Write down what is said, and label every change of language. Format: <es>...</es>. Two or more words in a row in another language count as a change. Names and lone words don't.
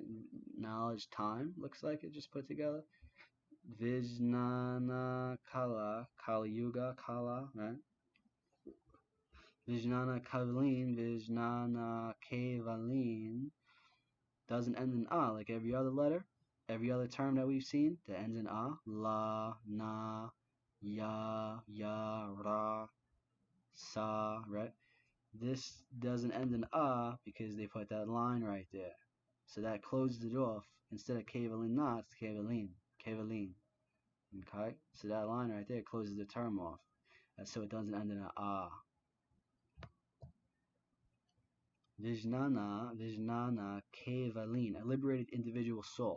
<en>Knowledge, time, looks like it just put together.</en> <sa>Vijnana Kala, Kali Yuga Kala,</sa> <en>right?</en> <sa>Vijnana Kevalin, Vijnana Kevalin</sa> <en>doesn't end in a like every other letter, every other term that we've seen that ends in a. La, na, ya, ra, sa, right? This doesn't end in a because they put that line right there. So that closes it off. Instead of</en> <sa>Kevalin na,</sa> <en>it's Kevalin. Kevalin. Okay? So that line right there closes the term off. So it doesn't end in a ah.</en> <sa>Vijnana Kevalin,</sa> <en>a liberated individual soul.</en>